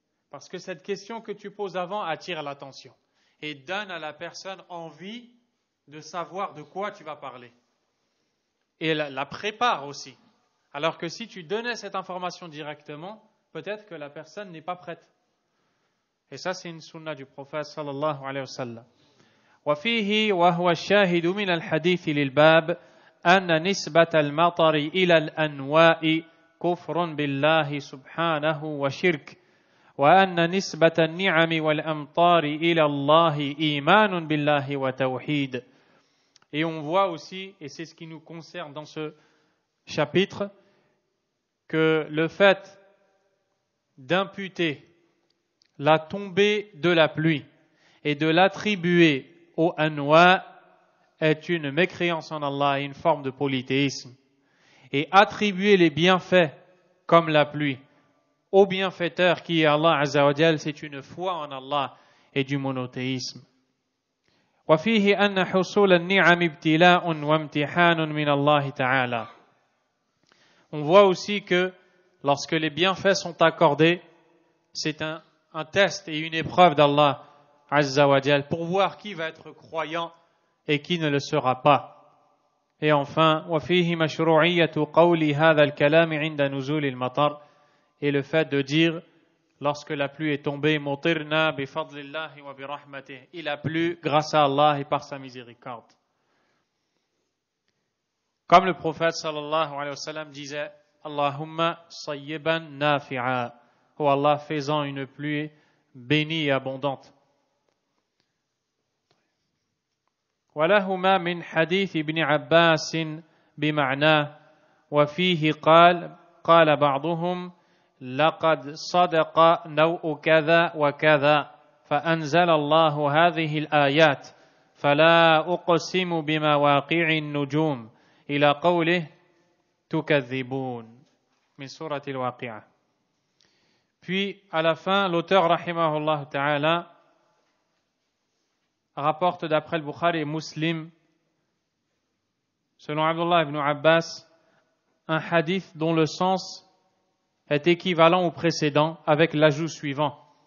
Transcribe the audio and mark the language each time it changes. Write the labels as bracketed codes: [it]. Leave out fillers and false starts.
[fr] Parce que cette question que tu poses avant attire l'attention et donne à la personne envie de savoir de quoi tu vas parler. Et la prépare aussi. Alors que si tu donnais cette information directement, peut-être que la personne n'est pas prête. Et ça, c'est une sunna du prophète sallallahu alayhi wa sallam. [ar] وفيه وهو الشاهد من الحديث للباب أن نسبة المطر إلى الأنواء كفر بالله سبحانه وشرك وأن نسبة النعم والأمطار إلى الله إيمان بالله وتوحيد. [fr] Et on voit aussi, et c'est ce qui nous concerne dans ce chapitre, que le fait d'imputer la tombée de la pluie et de l'attribuer au anwa est une mécréance en Allah et une forme de polythéisme. Et attribuer les bienfaits comme la pluie au bienfaiteur qui est Allah Azza wa Jal, c'est une foi en Allah et du monothéisme. [ar] وفيه أن حصول النعم ابتلاء وامتحان من الله تعالى. [fr] On voit aussi que lorsque les bienfaits sont accordés, c'est un test et une épreuve d'Allah Azza wa Jal pour voir qui va être croyant et qui ne le sera pas. Et enfin, [ar] وفيه مشروعية قول هذا الكلام عند نزول المطر, [fr] et le fait de dire lorsque la pluie est tombée, [ar] مطرنا بفضل الله وبرحمته, [fr] il a plu grâce à Allah et par sa miséricorde. Comme le prophète sallallahu alayhi wa sallam disait, [ar] Allahumma sayyiban nafi'a, [fr] ô Allah faisant une pluie bénie et abondante. [ar] ولهما من حديث ابن عباس بمعناه وفيه قال بعضهم لقد صدق نوء كذا وكذا فأنزل الله هذه الآيات فلا أقسم بمواقع النجوم إلى قوله تكذبون من سورة الواقعة. [fr] Puis à la fin, l'auteur rahimahullah ta'ala rapporte d'après le Bukhari et Muslim, selon Abdullah ibn Abbas, un hadith dont le sens est équivalent au précédent avec l'ajout suivant.